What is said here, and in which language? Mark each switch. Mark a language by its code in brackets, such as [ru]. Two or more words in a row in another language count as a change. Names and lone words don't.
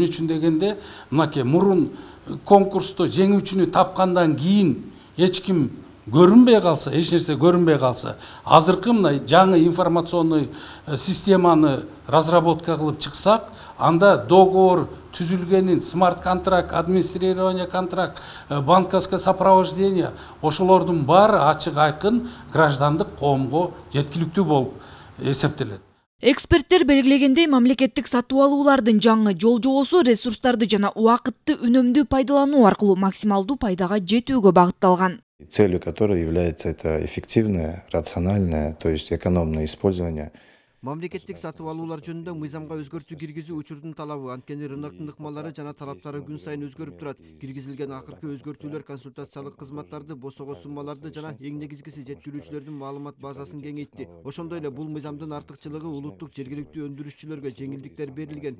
[ky] Эмне үчүн дегенде, мынакей мурун конкурсту жеңүүчүнү тапкандан кийин эч ким көрүнбөй калса, эч нерсе көрүнбөй калса, азыркы мына жаңы информационный системаны разработка кылып чыксак, анда договор түзүлгенин, смарт-контракт, [ru] администрирование контракт, банковское сопровождение, [ky] ошолордун баары ачык айкын граждандык коомго жеткиликтүү болуп эсептелет. Эксперттер белгилегендей, мамлекеттик сатып алуулардын жаңы жол жобосу ресурстарды жана убакытты үнөмдүү пайдалануу аркылуу максималдуу пайдага жетүүгө багытталган. [ru] Целью которой является это эффективное, рациональное, то есть экономное использование. [ky] Мамлекеттик сатып алуулар жөнүндө мыйзамга өзгөртүү киргизүү учурдун талабы, анткени рыноктун ыкмалары жана талаптары күн сайын өзгөрүп турат. Киргизилген акыркы өзгөртүүлөр консультациялык кызматтарды, босого суммаларды жана эң негизгиси жеткирүүчүлөрдүн маалымат базасын кеңейтти. Ошондой эле бул мыйзамдын артыкчылыгы улуттук жергиликтүү өндүрүшчүлөргө жеңилдиктер берилген.